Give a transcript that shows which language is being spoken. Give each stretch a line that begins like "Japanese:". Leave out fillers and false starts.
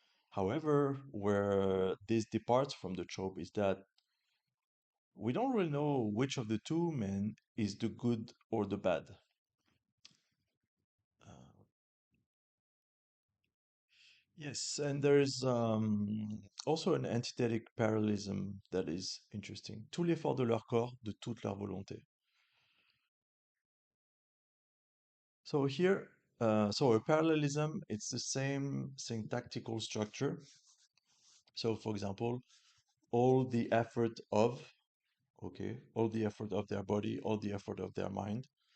English: However, where this departs from the trope is that we don't really know which of the two men is the good or the bad. Uh, Yes, and there's also an antithetic parallelism that is interesting.
French: Tout l'effort de leur corps, de toute leur volonté.
English: So here, so a parallelism, it's the same syntactical structure. So for example, all the effort of, okay, all the effort of their body, all the effort of their mind.